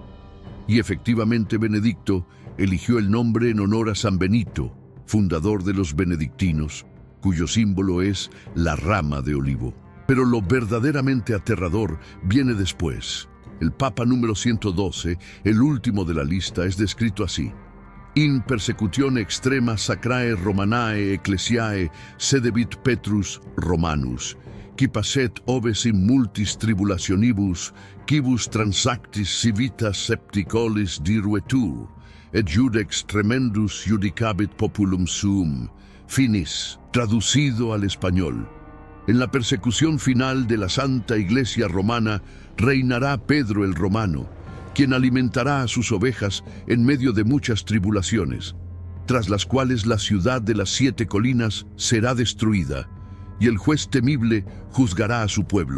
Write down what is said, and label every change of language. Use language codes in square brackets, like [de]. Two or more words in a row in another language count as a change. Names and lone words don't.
[es] Y efectivamente Benedicto eligió el nombre en honor a San Benito, fundador de los benedictinos, cuyo símbolo es la rama de olivo. Pero lo verdaderamente aterrador viene después. El Papa número 112, el último de la lista, es descrito así: [la] In persecutione extrema sacrae Romanae ecclesiae sedebit Petrus Romanus, qui passet oves in multis tribulationibus, quibus transactis civitas septicolis diruetur, et judex tremendus judicabit populum suum. [es] Finis, traducido al español. En la persecución final de la Santa Iglesia Romana reinará Pedro el Romano, quien alimentará a sus ovejas en medio de muchas tribulaciones, tras las cuales la ciudad de las 7 colinas será destruida, y el juez temible juzgará a su pueblo.